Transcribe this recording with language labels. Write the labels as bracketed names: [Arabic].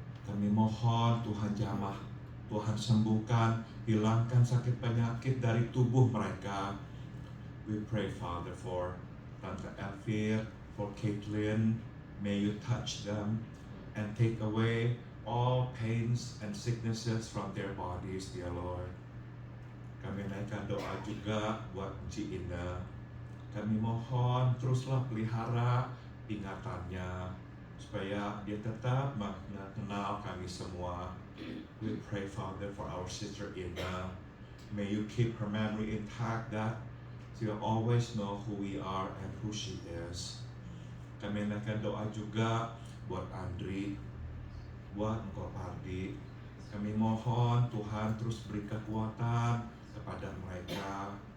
[Indonesian] Kami mohon Tuhan jamah, Tuhan sembuhkan, hilangkan sakit penyakit dari tubuh mereka. [English] We pray, Father, for Tante Elvir, for Caitlin. May you touch them and take away all pains and sicknesses from their bodies, dear Lord. [Indonesian] Kami naikkan doa juga buat Ci Ina. Kami mohon teruslah pelihara ingatannya supaya dia tetap mengenal kami semua. [English] We pray, Father, for our sister Ina. May you keep her memory intact that she will always know who we are and who she is. [Indonesian] Kami naikkan doa juga buat Andri, buat Engkau Pardi. Kami mohon Tuhan terus beri kekuatan kepada mereka.